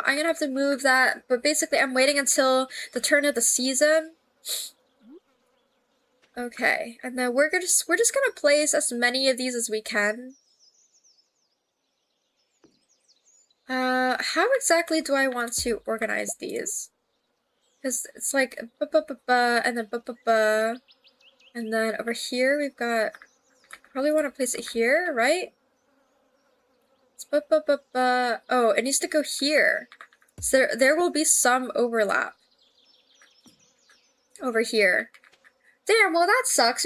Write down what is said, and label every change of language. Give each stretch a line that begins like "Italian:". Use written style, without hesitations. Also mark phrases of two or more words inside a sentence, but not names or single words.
English: I'm gonna have to move that, but basically I'm waiting until the turn of the season. Okay, and then we're just gonna place as many of these as we can. How exactly do I want to organize these? Because it's like ba-ba-ba-ba, and then ba-ba-ba. And then over here we've got, probably want to place it here, right? It's ba-ba-ba-ba. Oh, it needs to go here. So there will be some overlap. Over here. Damn, well that sucks.